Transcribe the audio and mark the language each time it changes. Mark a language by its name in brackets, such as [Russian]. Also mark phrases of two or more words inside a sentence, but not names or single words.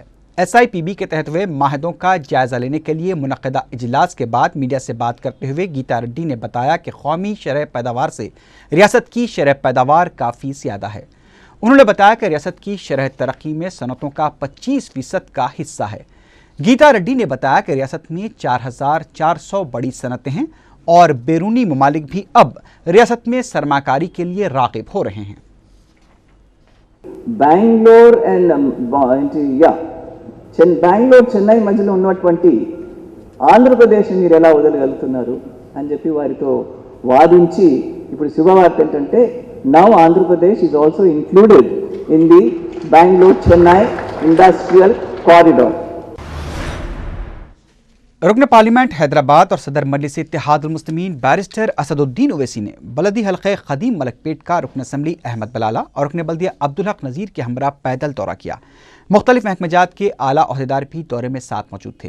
[Urdu] SIPB کے تحت ہوئے معاہدوں کا جائزہ لینے کے لیے منعقدہ اجلاس کے بعد میڈیا سے بات کرتے ہوئے گیتا ریڈی نے بتایا کہ قومی شرح پیداوار سے ریاست کی شرح پیداوار کافی زیادہ ہے. انہوں نے بتایا کہ ریاست کی شرح ترقی میں صنعتوں کا 25% کا حصہ ہے. گیتا ریڈی نے بتایا کہ ریاست میں 4400 بڑی صنعتیں ہیں اور بیرونی ممالک بھی اب ریاست میں سرمایہ کاری کے لیے راغب ہو رہے ہیں. [Telugu] బెంగళూరు చెన్నై మధ్యలో ఉన్నటువంటి ఆంధ్రప్రదేశ్ మీరు ఎలా వదలగలుగుతున్నారు అని చెప్పి వారితో వాదించి ఇప్పుడు శుభవార్త ఏంటంటే [English] now Andhra Pradesh is also included in the Bengaluru Chennai industrial corridor. [Urdu] رکن پارلیمنٹ حیدرآباد اور صدر مجلس اتحاد المسلمین بیرسٹر اسد الدین اویسی نے بلدی حلقے خادم ملک پیٹ کا رکن اسمبلی احمد بلالہ اور رکن بلدیہ عبدالحق نذیر کے ہمراہ پیدل دورہ کیا. مختلف محکمہ جات کے اعلیٰ عہدیدار بھی دورے میں ساتھ موجود تھے.